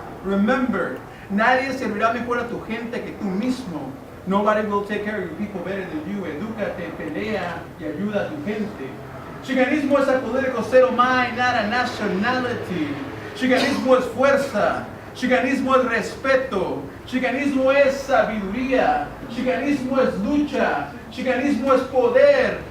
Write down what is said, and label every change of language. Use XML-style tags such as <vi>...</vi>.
<en>Remember,</en> <es>nadie servirá mejor a tu gente que tú mismo.</es> <en>Nobody will take care of your people better than you.</en> <es>Edúcate, pelea y ayuda a tu gente. Chicanismo es</es> <en>a political state of mind, not a nationality.</en> <es>Chicanismo es fuerza. Chicanismo es respeto. Chicanismo es sabiduría. Chicanismo es lucha. Chicanismo es poder.</es>